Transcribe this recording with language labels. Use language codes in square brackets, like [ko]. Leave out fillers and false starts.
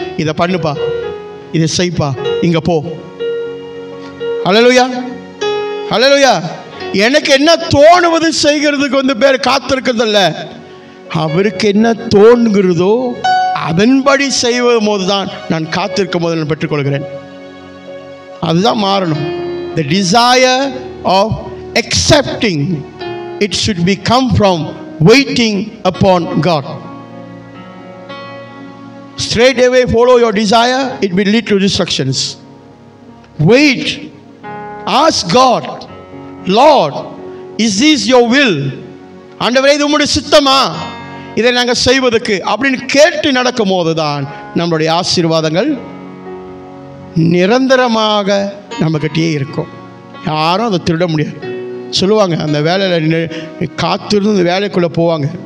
[ta] இதை பண்ணுப்பா, இதை செய்ப்பா, இங்க போ. ஹல்லேலூயா, ஹல்லேலூயா. எனக்கு என்ன தோணுவது செய்கிறதுக்கு பேர் காத்திருக்கிறது அல்ல, அவருக்கு என்ன தோன்கிறதோ அதன்படி செய்வது போதுதான் நான் காத்திருக்கும் போது நான் பெற்றுக்கொள்கிறேன். அதுதான் மாறணும். [en] The desire of accepting, it should be come from waiting upon God. Straight away follow your desire, it will lead to destructions. Wait, ask God, Lord, is this your will? [ta] ஆண்டவரே, இது உம்முடைய சித்தமா இதை நாங்கள் செய்வதற்கு அப்படின்னு கேட்டு நடக்கும் போது தான் நம்மளுடைய ஆசீர்வாதங்கள் நிரந்தரமாக நம்மக்கிட்டே இருக்கும். யாரும் அதை திருட முடியாது. சொல்லுவாங்க, அந்த வேலையில் காத்திருந்து அந்த வேலைக்குள்ளே போவாங்க.